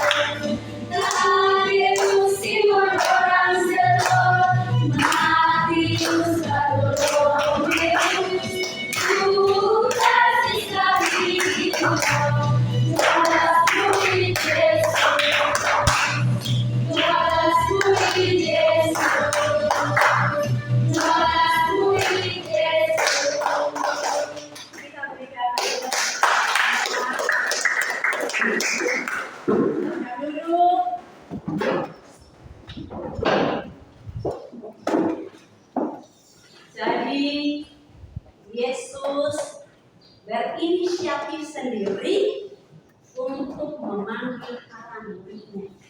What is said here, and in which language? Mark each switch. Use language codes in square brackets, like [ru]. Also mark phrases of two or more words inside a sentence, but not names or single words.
[id] Tadeus, Simon orang Selot, Matius, Bartolomeus, Judas Iskariot, Judas murid Yesus. Judas murid Yesus. Judas murid Yesus. Kita berikan duduk. Jadi Yesus berinisiatif sendiri untuk memanggil para muridnya.